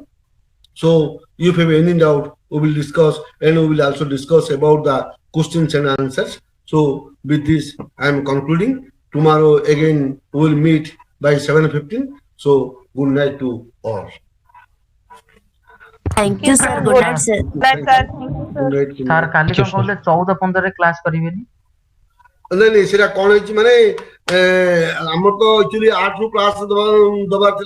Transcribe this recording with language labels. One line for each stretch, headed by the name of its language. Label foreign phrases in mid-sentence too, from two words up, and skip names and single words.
English: So if you have any doubt, we will discuss, and we will also discuss about the questions and answers. So with this, I am concluding. Tomorrow again we will meet by 7:15. So good night to all. Thank you, sir. Good night, sir. Right, sir. Thank you, sir. Good night.
Odia: ସାର୍ କାଲି କଣ କହୁଥିଲେ 14-15 ରେ କ୍ଲାସ କରିବେନି? ନାଇଁ ନାଇଁ, ସେଟା କଣ ହେଇଛି ମାନେ ଆମର ତ ଆକ୍ଚୁଆଲି 8 ରୁ କ୍ଲାସ ଦବାର